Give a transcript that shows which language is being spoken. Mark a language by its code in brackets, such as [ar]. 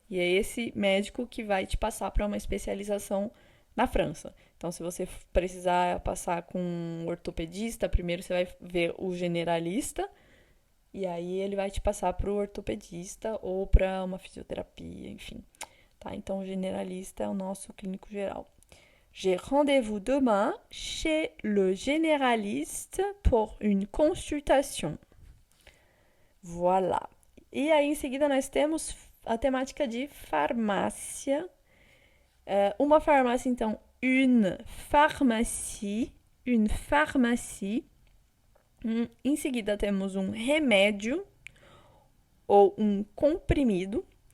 [pt] E é esse médico que vai te passar para uma especialização na França. Então, se você precisar passar com um ortopedista, primeiro você vai ver o generalista, e aí ele vai te passar para o ortopedista ou para uma fisioterapia, enfim. Tá? Então, o generalista é o nosso clínico geral. [fr] J'ai rendez-vous demain chez le généraliste pour une consultation. Voilà. [pt] E aí, em seguida, nós temos a temática de farmácia. Uma farmácia, então, [fr] une pharmacie. Une pharmacie. [pt] Em seguida, temos um remédio ou um comprimido.